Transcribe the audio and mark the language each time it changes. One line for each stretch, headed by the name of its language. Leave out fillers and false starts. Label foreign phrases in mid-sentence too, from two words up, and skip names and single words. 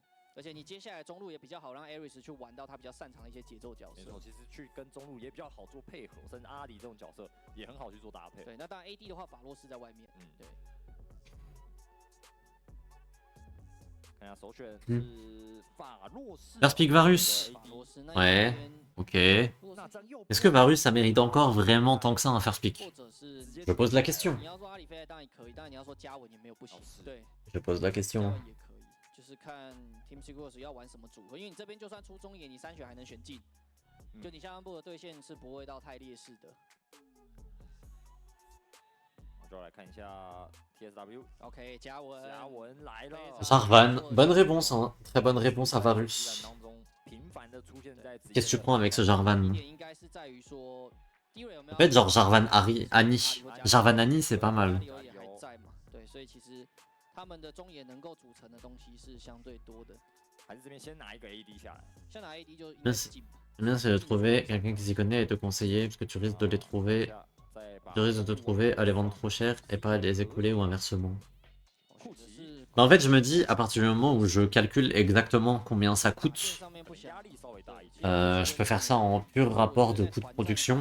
Chinese: 而且你接下来中路也比较好让 Aris 去玩到他比较擅长的一些节奏角色。没错，其实去跟中路也比较好做配合，甚至阿里这种角色也很好去做搭配。对，那当然 AD 的话，法洛斯在外面。对。看一下首选是法洛斯。
English: First pick Varus. Ouais. Ok.
French: Est-ce que Varus ça mérite encore vraiment tant que ça un
English: first pick?
French: Je pose la question. Je pose la question.
Chinese: 就是看 Team Secret 要玩什么组合，因为你这边就算出中野，你3选还能选进，就你下半部的对线是不会到太劣势的。我就来看一下 TSW。OK，嘉文来了。
French: Jarvan, bonne réponse, hein. Très bonne réponse à Varus. Qu'est-ce que tu prends avec ce Jarvan? En fait, genre Jarvan Annie. Jarvan Annie, c'est pas mal.
Chinese: 他们的中野能够组成的东西是相对多的。还是这边先拿一个 AD 下来。先拿 AD 就。
French: Le bien c'est de trouver quelqu'un qui s'y connaît et te conseiller parce que tu risques de les trouver. Tu risques de te trouver à les vendre trop cher et pas à les écouler ou inversement. Bah en fait je me dis à partir du moment où je calcule exactement combien ça coûte, je peux faire ça en pur rapport de coût de production.